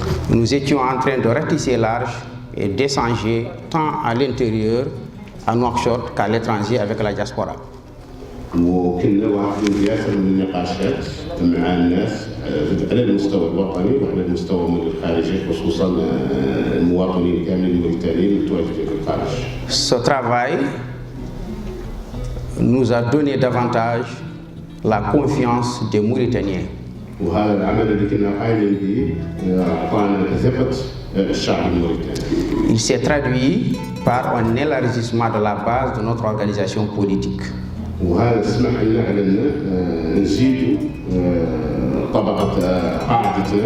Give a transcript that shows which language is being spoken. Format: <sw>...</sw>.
<fr>Nous étions en train de ratisser large et d'échanger tant à l'intérieur, à Nouakchott, qu'à l'étranger avec la diaspora.</fr> <ar>وكنا واخدين ياسر من النقاشات مع الناس على المستوى الوطني وعلى المستوى الخارجي خصوصا المواطنين كاملين الموريتانيين المتواجدين في الخارج.</ar> <fr>Ce travail nous a donné davantage la confiance des Mauritaniens.</fr> <ar>وهذا العمل اللي كنا قايمين به اعطانا ثقة الشعب الموريتاني.</ar> <fr>Il s'est traduit par un élargissement de la base de notre organisation politique.</fr> <ar>وهذا سمح لنا على نزيدوا طبقة قاعدة</ar>